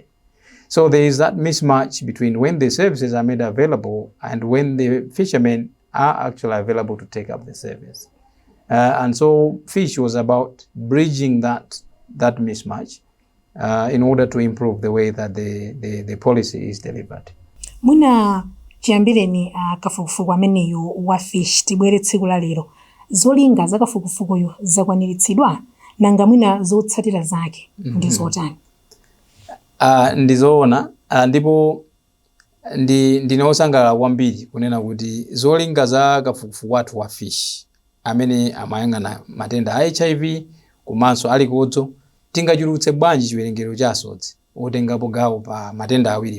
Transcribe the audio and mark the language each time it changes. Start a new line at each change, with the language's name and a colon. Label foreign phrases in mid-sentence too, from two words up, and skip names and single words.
English: So there is that mismatch between when the services are made available and when the fishermen are actually available to take up the service. And so FISH was about bridging that mismatch in order to improve the way that the policy is delivered.
Nyanja: Muna chiyambireni kafukufuku ameneyo wa FISH tibwere tsiku la lero. Zolinga za kafukufukuyo zakwaniritsidwa nanga mwina zotsatira zake ndi zotani? Ndizoona ndipo ndinosangalala kwambiri kunena kuti zolinga za kafukufuku wathu wa FISH amene amayang'ana matenda a HIV komanso a likodzo tingachulutse bwanji chiwerengero cha asodzi otengapo gawo pa matenda awiriwo.